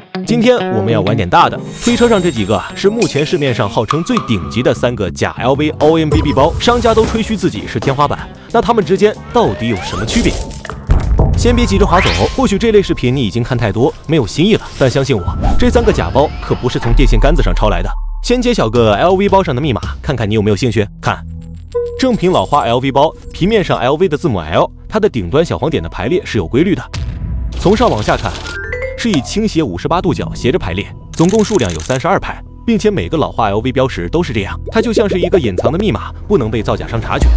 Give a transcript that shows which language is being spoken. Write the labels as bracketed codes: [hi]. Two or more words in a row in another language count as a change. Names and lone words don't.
[zh] 今天我們要玩點大的，推車上這幾個是目前市面上號稱最頂級的3個假 LV OMBB 包，商家都吹噓自己是天花板，那它們之間到底有什麼區別？先別急着滑走，或許這類視頻你已經看太多，沒有新意了，但相信我，這3個假包可不是從電線桿子上抄來的。先揭曉個 LV 包上的密碼，看看你有沒有興趣。看，正品老花 LV 包，皮面上 LV 的字母 L， 它的頂端小黄點的排列是有規律的，從上往下看，是以傾斜58度角斜着排列，總共數量有32排，並且每個老花 LV 標識都是這樣，它就像是一個隱藏的密碼，不能被造假商察覺。